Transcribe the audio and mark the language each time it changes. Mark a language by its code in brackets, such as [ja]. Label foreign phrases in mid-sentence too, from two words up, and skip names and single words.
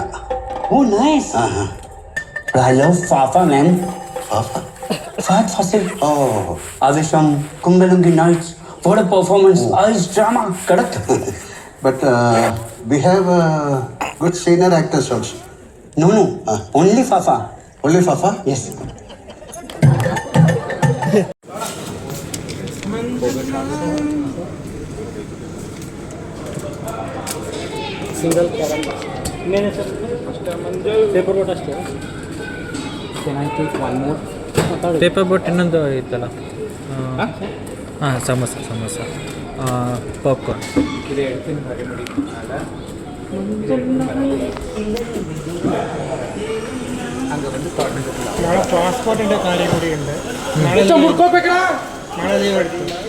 [en] Oh, nice. But I love Fafa, man. Fafa? Fat Fasil. Oh, are we from Kungalungi Nights? What a performance. Ice drama. Correct. But we have good senior actors also. No. Only Fafa. Only Fafa? Yes. [kn] ಸಿಂಗಲ್ ಇನ್ನೇನು ಸರ್? [en] paper boat [kn] ಅಷ್ಟೇ. [en] paper boat [kn] ಇನ್ನೊಂದು ಇತ್ತಲ್ಲ. ಹಾಂ, ಸಮೋಸ ಪಾಪ್ಕಾರ್ನ್. [ml] നാളെ പാസ്പോർട്ടിൻ്റെ കാര്യം കൂടിയുണ്ട്. നാളെ ലീവ് എടുത്തു.